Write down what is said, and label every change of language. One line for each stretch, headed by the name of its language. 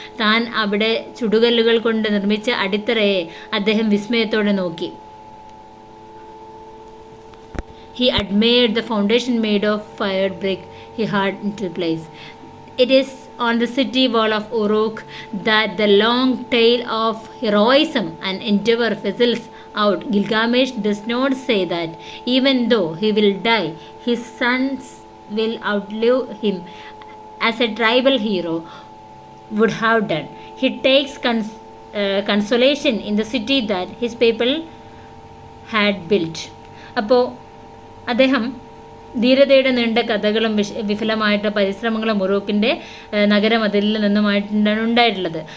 Malayalam: താൻ അവിടെ ചുടുകല്ലുകൾ കൊണ്ട് നിർമ്മിച്ച അടിത്തറയെ അദ്ദേഹം വിസ്മയത്തോടെ നോക്കി.
English: He admired the foundation made of fired brick he had into place. It is on the city wall of Uruk that the long tale of heroism and endeavor fizzles out. Gilgamesh does not say that even though he will die, his sons will outlive him as a tribal hero would have done. He takes consolation in the city that his people had built.
Malayalam: അപ്പോൾ അദ്ദേഹം ധീരതയുടെ നീണ്ട കഥകളും വിഫലമായിട്ട് പരിശ്രമങ്ങളും ഉറൂക്കിന്റെ നഗരമതിലിൽ നിന്നുമായിട്ടാണ് ഉണ്ടായിട്ടുള്ളത്.